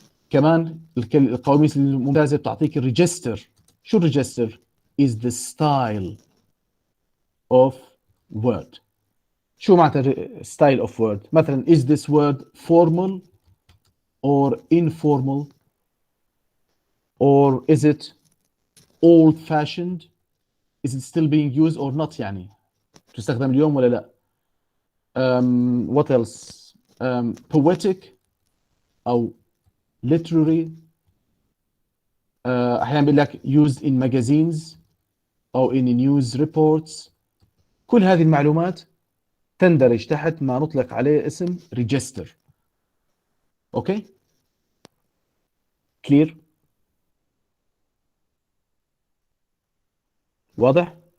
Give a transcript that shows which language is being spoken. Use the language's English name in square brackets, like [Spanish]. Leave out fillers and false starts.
[Arabic] كمان القواميس الممتازة بتعطيك الريجستر. شو الريجستر؟ [English] is the style of word. [Arabic] شو معناتها [English] style of word؟ مثلا is this word formal or informal, or is it old fashioned, is it still being used or not، [Arabic] يعني تستخدم اليوم ولا لا. [English] What else? Poetic أو literary. [Arabic] أحيانا بيقول لك [English] used in magazines أو in news reports. [Arabic] كل هذه المعلومات تندرج تحت ما نطلق عليه اسم register. أوكي؟ clear؟ واضح؟